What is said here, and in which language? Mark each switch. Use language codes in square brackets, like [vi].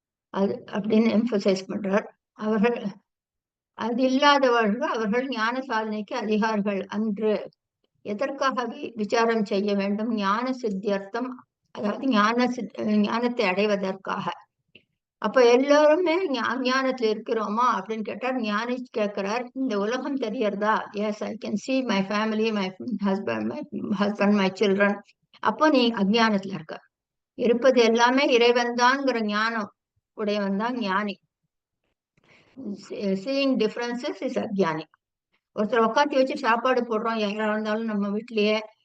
[ta] அது அப்படின்னு எம்பசைஸ் பண்றார். அவர்கள் அது இல்லாதவர்கள் அவர்கள் ஞான சாதனைக்கு அதிகாரிகள் அன்று. எதற்காக விசாரம் செய்ய வேண்டும்? ஞான சித்தியர்த்தம், அதாவது ஞானத்தை அடைவதற்காக. அப்ப எல்லாருமே ஞானத்துல இருக்கிறோமா அப்படின்னு கேட்டார். ஞானி கேட்கிறார், இந்த உலகம் தெரியறதா? [en] Yes, I can see my family, my husband, my children. [ta] அப்போ நீ அஜ்ஞானத்துல இருப்பது எல்லாமே இறைவன் தான்ங்கிற ஞானம் உடையவன் தான் ஞானி. [en] Seeing differences is அஜ்ஞானி. [ta] ஒருத்தர் உட்காந்து வச்சு சாப்பாடு போடுறோம், யாரா இருந்தாலும் நம்ம வீட்லயே,